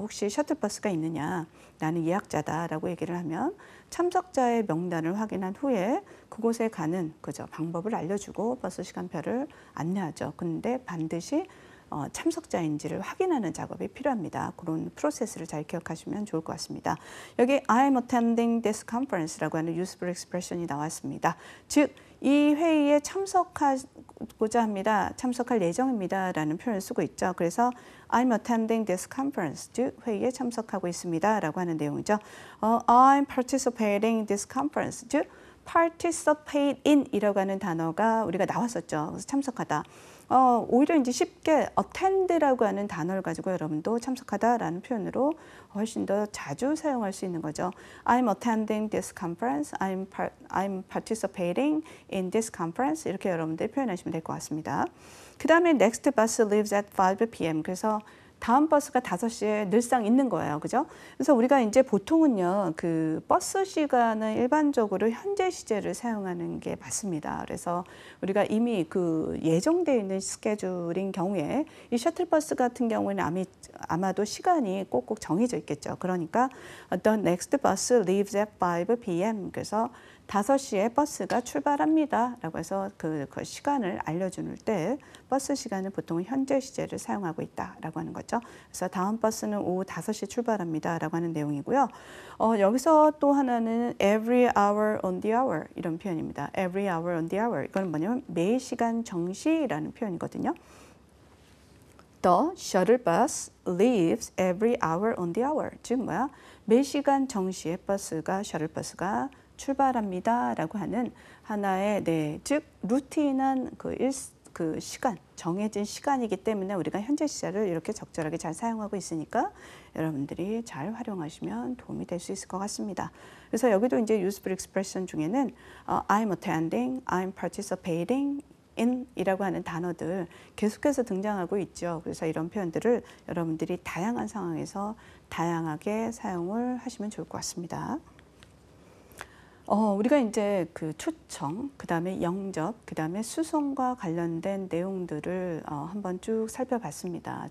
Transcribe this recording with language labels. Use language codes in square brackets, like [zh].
[ko] 혹시 셔틀버스가 있느냐? 나는 예약자다라고 얘기를 하면 참석자의 명단을 확인한 후에 그곳에 가는 방법을 알려주고 버스 시간표를 안내하죠. 근데 반드시 참석자인지를 확인하는 작업이 필요합니다. 그런 프로세스를 잘 기억하시면 좋을 것 같습니다. 여기 [en] I'm attending this conference [ko] 라고 하는 useful expression이 나왔습니다. 즉, 이 회의에 참석하고자 합니다. 참석할 예정입니다. 라는 표현을 쓰고 있죠. [en] 그래서 I'm attending this conference. [ko] 즉, 회의에 참석하고 있습니다. 라고 하는 내용이죠. [en] I'm participating in this conference. [ko] 즉, participate in 이라고 하는 단어가 우리가 나왔었죠. 그래서 참석하다. 오히려 이제 쉽게 attend라고 하는 단어를 가지고 여러분도 참석하다라는 표현으로 훨씬 더 자주 사용할 수 있는 거죠. [en] I'm attending this conference. I'm participating in this conference. [ko] 이렇게 여러분들 표현하시면 될 것 같습니다. 그 다음에 [en] next bus leaves at 5 p.m. [ko] 그래서 다음 버스가 5시에 늘상 있는 거예요. 그죠? 그래서 우리가 이제 보통은요, 그 버스 시간은 일반적으로 현재 시제를 사용하는 게 맞습니다. 그래서 우리가 이미 그 예정되어 있는 스케줄인 경우에 이 셔틀버스 같은 경우에는 아마도 시간이 꼭꼭 정해져 있겠죠. 그러니까 The next bus leaves at 5 p.m. 그래서 5시에 버스가 출발합니다. 라고 해서 그 시간을 알려주는 때 버스 시간은 보통 현재 시제를 사용하고 있다라고 하는 거죠. 그래서 다음 버스는 오후 5시 출발합니다. 라고 하는 내용이고요. 여기서 또 하나는 [en] every hour on the hour [ko] 이런 표현입니다. [en] every hour on the hour. [ko] 이건 뭐냐면 매 시간 정시라는 표현이거든요. [en] The shuttle bus leaves every hour on the hour. [ko] 즉 뭐야? 매 시간 정시에 셔틀버스가 출발합니다. 라고 하는 하나의 즉 루틴한 그 시간, 정해진 시간이기 때문에 우리가 현재 시제를 이렇게 적절하게 잘 사용하고 있으니까 여러분들이 잘 활용하시면 도움이 될 수 있을 것 같습니다. 그래서 여기도 이제 useful expression 중에는 [en] I'm attending, I'm participating [ko] in이라고 하는 단어들 계속해서 등장하고 있죠. 그래서 이런 표현들을 여러분들이 다양한 상황에서 다양하게 사용을 하시면 좋을 것 같습니다. 우리가 이제 그 초청, 그 다음에 영접, 그 다음에 수송과 관련된 내용들을 한번 쭉 살펴봤습니다.